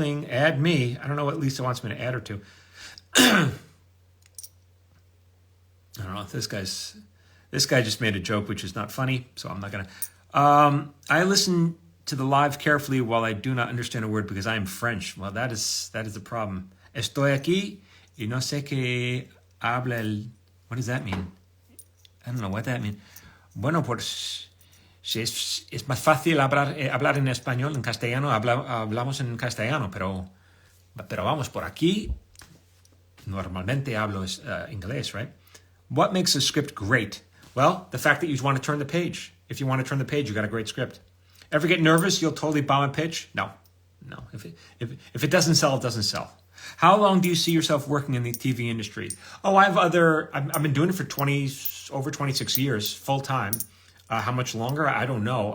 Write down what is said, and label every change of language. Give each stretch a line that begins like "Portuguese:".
English: Add me. I don't know what Lisa wants me to add her to. I don't know. This guy just made a joke, which is not funny, so I'm not gonna. I listen to the live carefully while I do not understand a word because I am French. Well, that is the problem.
Spanish: Estoy aquí y no sé qué habla el.
English: What does that mean? I don't know what that means.
Spanish: Bueno, pues es más fácil hablar en español, en castellano. Hablamos en castellano, pero vamos, por aquí normalmente hablo inglés, right?
English: What makes a script great? Well, the fact that you want to turn the page. If you want to turn the page, you got a great script. Ever get nervous you'll totally bomb a pitch? No. If it doesn't sell, it doesn't sell. How long do you see yourself working in the TV industry? Oh, I've been doing it for over 26 years, full time. How much longer? I don't know.